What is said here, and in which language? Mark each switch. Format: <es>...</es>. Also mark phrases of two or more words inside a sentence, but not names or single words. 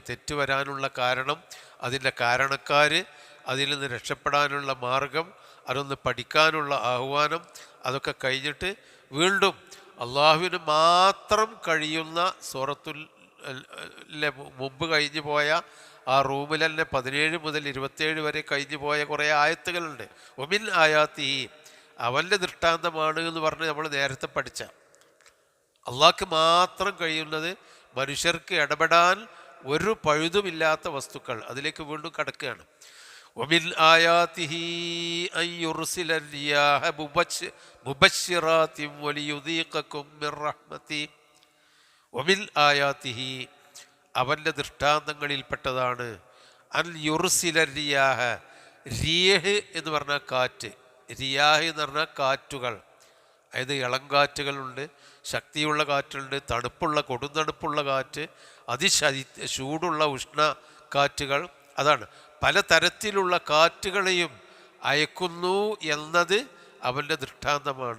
<ml>തെറ്റ് വരാനുള്ള കാരണം, അതിൻ്റെ കാരണക്കാർ, അതിൽ നിന്ന് രക്ഷപ്പെടാനുള്ള മാർഗം, അതൊന്ന് പഠിക്കാനുള്ള ആഹ്വാനം, അതൊക്കെ കഴിഞ്ഞിട്ട് വീണ്ടും അള്ളാഹുവിന് മാത്രം കഴിയുന്ന സൂറത്തുൽ മുമ്പ് കഴിഞ്ഞു പോയ ആ റൂമിൽ തന്നെ 17 മുതൽ 27 വരെ കഴിഞ്ഞു പോയ കുറേ ആയത്തുകളുണ്ട്.</ml> <ar>ومن آياته,</ar> <ml>അവൻ്റെ ദൃഷ്ടാന്തമാണ് എന്ന് പറഞ്ഞ് നമ്മൾ നേരത്തെ പഠിച്ച, അള്ളാഹ്ക്ക് മാത്രം കഴിയുന്നത്, മനുഷ്യർക്ക് ഇടപെടാൻ ഒരു പഴുതുമില്ലാത്ത വസ്തുക്കൾ, അതിലേക്ക് വീണ്ടും കടക്കുകയാണ്.</ml> <ar>ومن آياته أن يرسل الرياح مبشرات وليذيقكم من رحمته. ومن آياته,</ar> <ml>അവൻ്റെ ദൃഷ്ടാന്തങ്ങളിൽപ്പെട്ടതാണ്</ml> <ar>أن يرسل الرياح,</ar> <ml>റിയഹ് എന്ന് പറഞ്ഞാൽ കാറ്റ്, റിയാഹ് എന്ന് പറഞ്ഞാൽ കാറ്റുകൾ, അതായത് ഇളങ്കാറ്റുകളുണ്ട്, ശക്തിയുള്ള കാറ്റുണ്ട്, തണുപ്പുള്ള കൊടുന്തണുപ്പുള്ള കാറ്റ്, ചൂടുള്ള ഉഷ്ണ കാറ്റുകൾ, അതാണ് പല തരത്തിലുള്ള കാറ്റുകളെയും അയക്കുന്നു എന്നത് അവൻ്റെ ദൃഷ്ടാന്തമാണ്.</ml>